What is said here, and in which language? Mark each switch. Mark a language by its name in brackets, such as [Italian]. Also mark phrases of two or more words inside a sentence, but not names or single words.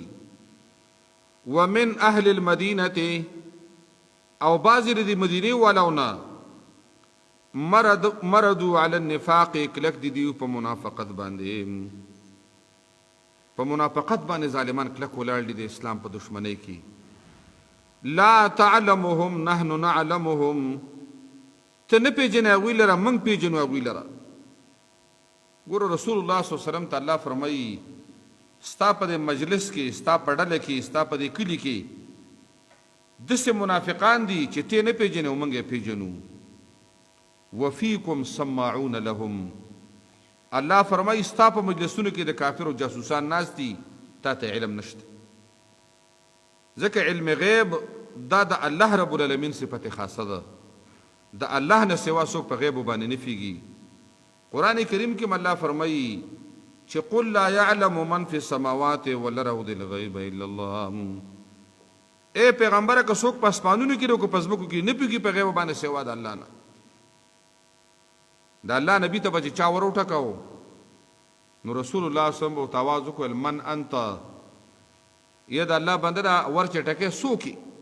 [Arabic] ومن اهل المدینه، [Pashto] او بعضې د مدینې والاو نه [Arabic] مردو علی النفاق، [Pashto] کلک دي دیو په منافقت باندې، په منافقت باندې ظالمان کلک ولاړ دي د اسلام په دشمنۍ کې. [Arabic] لا تعلمهم نحن نعلمهم، [Pashto] ته نه پېژنې هغوی لره، موږ پېژنو هغوی لره. ګوره رسول الله [Arabic] صلی الله علیه وسلم [Pashto] ته الله فرمایي ستا په دې مجلس کې، ستا په ډله کې، ستا په دې کلي کې داسې منافقان دي چې ته نه پېژنې او موږ یې پېژنو. [Arabic] وفیکم سماعون لهم، [Pashto] الله فرمایي ستا په مجلسونو کې د کافرو جاسوسان ناست دي، تا ته علم نشته. ځکه علم غیب دا د الله [Arabic] رب العالمین [Pashto] صفت خاصه ده، د الله نه سوا څوک په غیبو باندې نه پوهېږي. قرآن کریم کې الله فرمایي چې [Arabic] قل لا يعلم من في السماوات والارض الغیب الا الله، [Pashto] اے پیغمبره که څوک په اسمانونو کې او که په ځمکو کې نه پوهېږي په غیبو باندې سوا د الله نه. د الله نبي ته به چې چا ور وټکاو نو رسول الله [Arabic] صلی الله علیه وسلم [Pashto] ورته آواز وکړل [Arabic] من انت، [Pashto] یا د الله بنده دا ور چې ټکې څوک یې؟